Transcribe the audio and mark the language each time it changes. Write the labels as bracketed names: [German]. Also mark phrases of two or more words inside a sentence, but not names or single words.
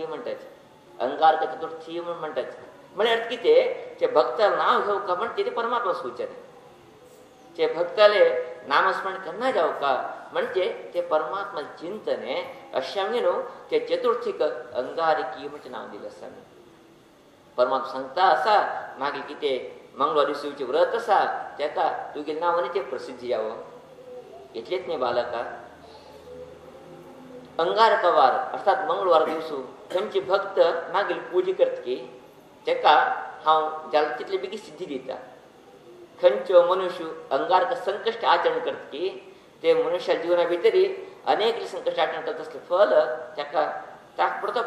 [Konkani] म्हणटात अंगारक चतुर्थी म्हण म्हणटात म्हळ्यार कितें ते भक्ताल नांव घेवका म्हण तें परमात्मा सूचना ते भक्ताले नामस्मरण केन्ना जावका म्हणजे ते परमात्मा चिंतने अशें न्हू ते चतुर्थीक अंगारकी म्हणजे नांव दिलें आसा परमात्मा सांगता आसा मागीर कितें मंगळवार दिवसाचें व्रत आसा तेका तुगे नांवांनी तें प्रसिद्धी जावं इतलेंच न्ही बालका अंगारकवार अर्थात मंगळवार दिवसू खंयचे भक्त मागीर पुजा करता की तेका हांव जाल तितले बेगीन सिद्धी दिता खंयच्यो मनुष्य अंगारक संकश्ट आचरण करता की ते मनुष्या जिवना भितर अनेक संकश्ट आचरण करता तसलें फल तेका ताक पडतो